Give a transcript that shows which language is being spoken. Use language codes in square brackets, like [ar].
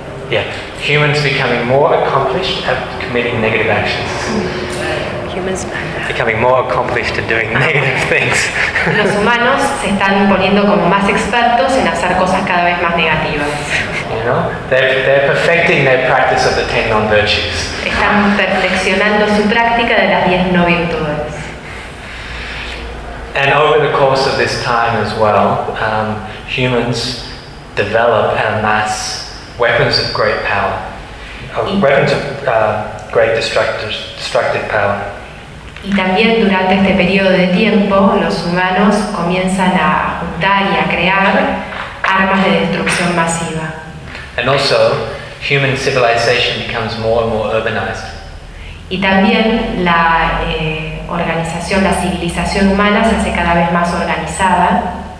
[en] Yeah, humans becoming more accomplished at committing negative actions. Humans becoming more accomplished at doing negative things. [es] Los humanos se están poniendo como más expertos en hacer cosas cada vez más negativas. [en] You know, they're perfecting their practice of the 10 non-virtues. [es] Están perfeccionando su práctica de las 10 no virtudes. [en] And over the course of this time as well, humans develop en masse weapons of great power, weapons of great destructive power. [es] Y también durante este periodo de tiempo, los humanos comienzan a juntar y a crear armas de destrucción masiva. [en] And also, human civilization becomes more and more urbanized. [es] Y también la organización, la civilización humana se hace cada vez más organizada.